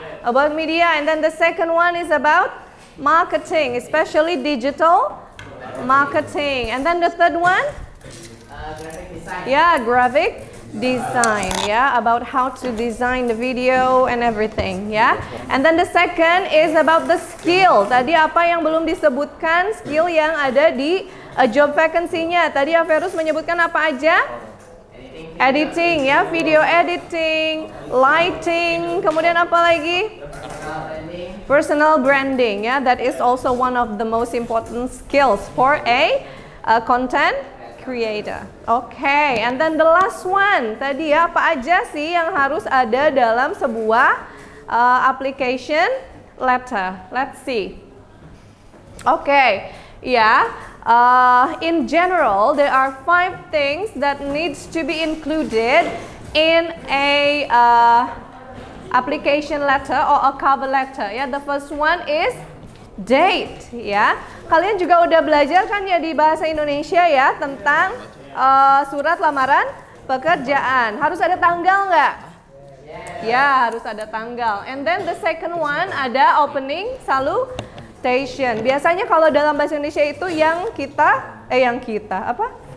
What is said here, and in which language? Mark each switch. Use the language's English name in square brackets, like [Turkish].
[English] About media. And then the second one is about marketing, especially digital marketing. And then the third one? Graphic design. Yeah, graphic design, yeah, about how to design the video and everything, yeah. And then the second is about the skill. [Indonesian] Tadi apa yang belum disebutkan, skill yang ada di job vacancy-nya. Tadi Averus menyebutkan apa aja? Editing, ya, video editing, lighting, kemudian apa lagi? Personal branding, ya. [English] That is also one of the most important skills for a content creator. Okay, and then the last one [Indonesian] tadi, ya, apa aja sih yang harus ada dalam sebuah application letter? [English] Let's see. Okay, yeah. In general, there are 5 things that needs to be included in a application letter or a cover letter. Ya, the first one is date, ya. [Indonesian] Kalian juga udah belajar kan ya di bahasa Indonesia ya tentang surat lamaran pekerjaan. Harus ada tanggal nggak? Ya, harus ada tanggal. [English] And then the second one ada opening salutation. [Indonesian] Biasanya kalau dalam bahasa Indonesia itu yang kita apa?